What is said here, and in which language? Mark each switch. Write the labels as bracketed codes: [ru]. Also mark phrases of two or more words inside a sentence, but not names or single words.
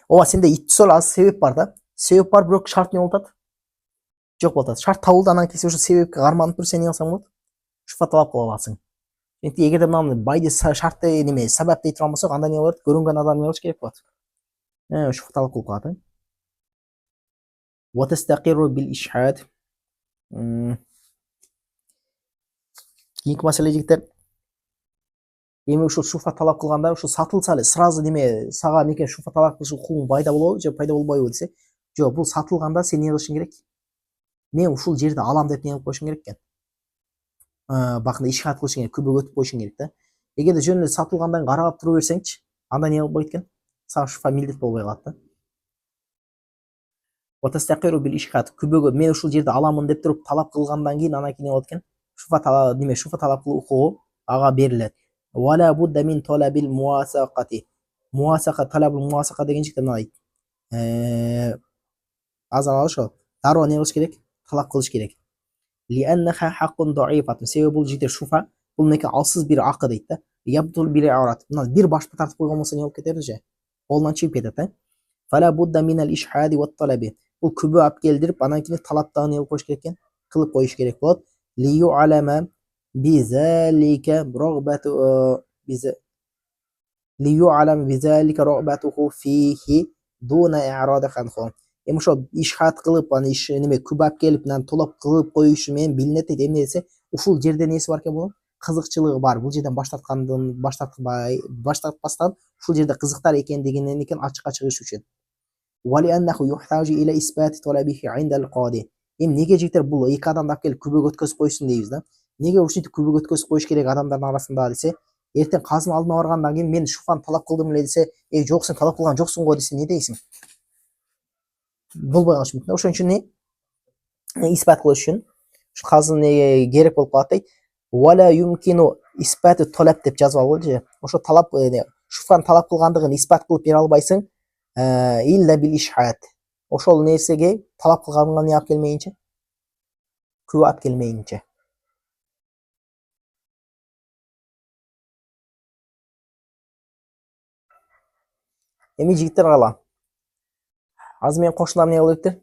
[ky] Ооба сенде иттисол аз себеп бар да. Себеп бар, бирок шарт эмне болуп атат? Жок болуп атат. Шарт табылды, анан кийин ошо себепке карманып туруп сен эмне кылсаң болот? Шуфа талап кыла аласың. Эгерде мынаны байды шартты неме сабап дей турган болсок, анда эмне болот? Көрүнгөн адам эмне болуш керек болот? Шуфа талап кылып калат. [ar] وتستقر بالإشهاد. [ky] Кийинки маселе жигиттер, эми ушул шуфа талап кылганда ушул сатылса эле сразу неме сага неке шуфа талап кылыш укугуң пайда болобу же пайда болбойбу десе, жок, бул сатылганда сен эмне кылышың керек? Мен ушул жерди алам деп эмне кылып коюшуң керек экен? Бакында ишхат кылышың керек, күбөгө өтүп коюшуң керек да. Эгерде жөн эле сатылгандан карап тура берсеңчи, анда эмне болбойт экен? Сага шуфа милдет болбой калат да. [ar] وتستقر بالإشهاد, [ky] күбөгө мен ушул жерди аламын деп туруп талап кылгандан кийин анан эмне болот экен? Шуфа талап неме шуфа талап кылуу укугу ага берилет. [ar] ولا بد من طلب المواثبة. المواثبة طلب المواثبة [ky] деген жигиттер мындай. Азыр ошо дароо эмне кылыш керек? Талап кылыш керек. [ar] لأنها حق ضعيفة. [ky] Себеби бул жигиттер шуфа бул неке алсыз бир акы дейт да. Ябдул бир арат. Мына бир башты тартып койгон болсо эмне болуп кетер же? Колунан чыгып кетет да. [ar] فلا بد من الإشهاد والطلب. [ky] Бул күбө алып келдирип, анан кийин талаптагы эмне кылып коюш керек экен? Кылып коюш керек болот. [ar] ليعلم بذلك رغبة ليعلم بذلك رغبته فيه دون إعراض عنه. [ky] Эми ошо ишхат кылып, аны иш неме күбө алып келип, анан толоп кылып коюшу менен билинет дейт. Эмне десе, ушул жерде неси бар экен бунун? Кызыкчылыгы бар. Бул жерден баш тартпастан ушул жерде кызыктар экендигинен экен ачыкка чыгыш үчүн. [ar] ولأنه يحتاج إلى إثبات طلبه عند القاضي. [ky] Неге жигиттер бул эки адамды алып келип күбөгө өткөзүп койсун дейбиз да. Неге ушинтип күбөгө өткөзүп коюш керек адамдардын арасында десе, эртең казынын алдына баргандан кийин мен шуфаны талап кылдым эле десе, жок сен талап кылган жоксуң го десе, не дейсиң? Болбой калышы мүмкүн. Ошон үчүн не испат кылыш үчүн ушу казын керек болуп калат дейт. [ar] ولا يمكن إثبات طلب [ky] деп жазып алгыла же. Ошо талап шуфаны талап кылгандыгын испат кылып бере албайсың. [ar] إلا بالإشهاد. [ky] Ошол нерсеге талап кылганыңа не алып келмейинче? Күбө алып келмейинче. Эми жигиттер кала. Азыр мен кошунам эмне кылыптыр?